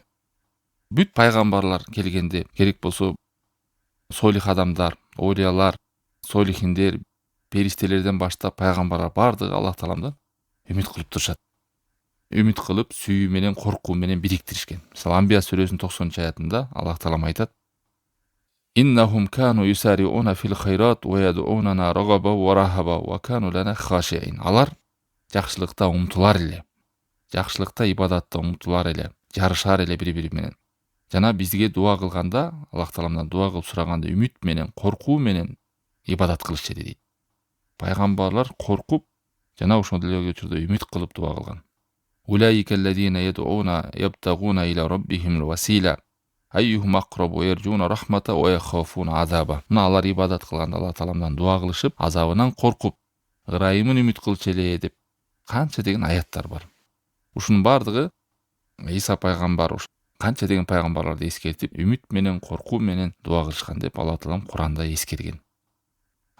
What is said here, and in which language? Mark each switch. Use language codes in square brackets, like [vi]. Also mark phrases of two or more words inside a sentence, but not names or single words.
[ky] Бүт пайгамбарлар келгенде, керек болсо солих адамдар, олиялар, солихиндер, периштелерден баштап пайгамбарлар бардыгы Аллах Тааламдан үмүт кылып турушат. Үмүт кылып, сүйүү менен коркуу менен бириктиришкен. Мисалы, Анбия сүрөсүнүн 90-аятында Аллах Таалам айтат: [ar] إنهم كانوا يسارعون في الخيرات ويدعوننا رغبا ورهبا وكانوا لنا خاشعين. [ky] Алар жакшылыкта умтулар эле. Жакшылыкта, ибадатта умтулар эле, жарышар эле бири-бири менен. Жана бизге дуа кылганда, Аллах Тааламдан дуа кылып сураганда үмүт менен, коркуу менен ибадат кылышты дейт. Пайгамбарлар коркуп, жана ошондой эле учурда үмүт кылып дуа кылган. [ar] أولئك الذين يدعون يبتغون إلى ربهم الوسيلة أيهم أقرب ويرجون رحمته ويخافون عذابه. [ky] Мына алар ибадат кылганда Аллах Тааламдан дуа кылышып, азабынан коркуп, ырайымын үмүт кылчу эле деп канча деген аяттар бар. Ушунун бардыгы Иса пайгамбар канча деген пайгамбарларды эскертип, үмүт менен, коркуу менен дуа кылышкан деп Аллах Таалам Куранда эскерген.